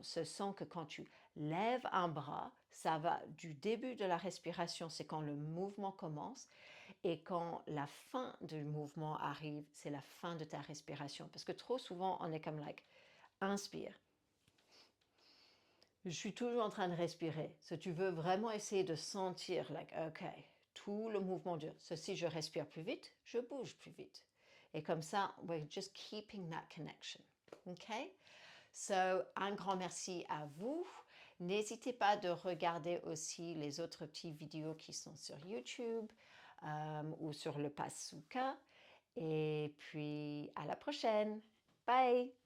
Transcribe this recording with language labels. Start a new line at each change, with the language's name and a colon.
French: Ce sent que quand tu lèves un bras, ça va du début de la respiration, c'est quand le mouvement commence, et quand la fin du mouvement arrive, c'est la fin de ta respiration. Parce que trop souvent, on est comme inspire. Je suis toujours en train de respirer. Si tu veux vraiment essayer de sentir, OK, tout le mouvement dure. Si je respire plus vite, je bouge plus vite. Et comme ça,
English: we're just keeping that connection.
French: OK? So, un grand merci à vous. N'hésitez pas de regarder aussi les autres petites vidéos qui sont sur YouTube ou sur le Pass Sukha. Et puis, à la prochaine. Bye!